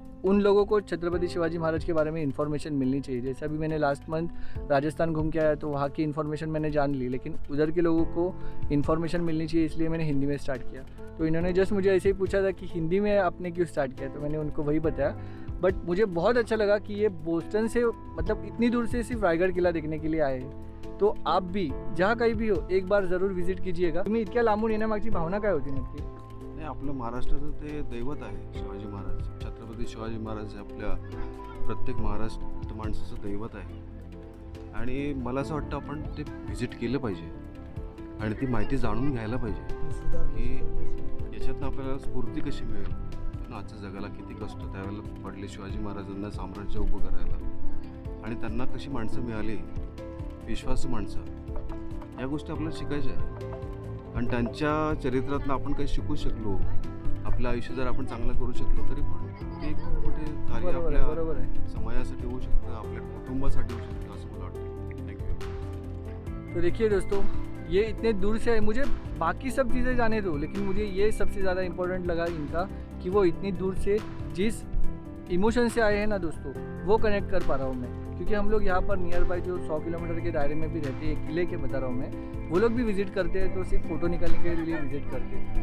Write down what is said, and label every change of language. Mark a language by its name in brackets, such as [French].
[Hindi] उन लोगों को छत्रपति शिवाजी महाराज के बारे में इन्फॉर्मेशन मिलनी चाहिए। जैसे अभी मैंने लास्ट मंथ राजस्थान घूम के आया तो वहाँ की इन्फॉर्मेशन मैंने जान ली, लेकिन उधर के लोगों को इन्फॉर्मेशन मिलनी चाहिए, इसलिए मैंने हिंदी में स्टार्ट किया। तो इन्होंने जस्ट मुझे ऐसे ही पूछा था कि हिंदी में आपने क्यों स्टार्ट किया, तो मैंने उनको वही बताया। बट मुझे बहुत अच्छा लगा कि ये बोस्टन से मतलब इतनी दूर से सिर्फ रायगढ़ किला देखने के लिए आए हैं। तो आप भी जहाँ कहीं भी हो एक बार ज़रूर विजिट कीजिएगा। [Marathi] तुम्ही इतक्या लांबून येण्यामागची भावना काय होती नक्की? नाही, आपलं महाराष्ट्राचं ते दैवत आहे शिवाजी महाराज. छत्रपती शिवाजी महाराज हे आपल्या प्रत्येक महाराष्ट्र माणसाचं दैवत आहे आणि मला असं वाटतं आपण ते व्हिजिट केलं पाहिजे आणि ती माहिती जाणून घ्यायला पाहिजे की याच्यातनं आपल्याला स्फूर्ती कशी मिळेल. आजच्या जगाला किती कष्ट त्यावेळेला पडले शिवाजी महाराजांना साम्राज्य उभं करायला आणि त्यांना कशी माणसं मिळाली, विश्वासू माणसं, या गोष्टी आपल्याला शिकायच्या आहे. आणि त्यांच्या चरित्रातनं आपण काही शिकू शकलो, आपलं आयुष्य जर आपण चांगलं करू शकलो तरी पण ते खूप मोठे कार्य बरोबर आहे. आपल्या समाजासाठी होऊ शकतं, आपल्या कुटुंबासाठी होऊ शकतं असं मला वाटतं. [English] Thank you. [Hindi] तो देखिए दोस्तों, ये इतने दूर से आए, मुझे बाकी सब चीज़ें जाने दो, लेकिन मुझे ये सबसे ज़्यादा इम्पोर्टेंट लगा इनका कि वो इतनी दूर से जिस इमोशन से आए हैं ना दोस्तों, वो कनेक्ट कर पा रहा हूँ मैं। क्योंकि हम लोग यहाँ पर नियर बाय जो 100 किलोमीटर के दायरे में भी रहते हैं, किले के बता रहा हूँ मैं, वो लोग भी विजिट करते हैं, तो सिर्फ फ़ोटो निकालने के लिए विजिट करते हैं।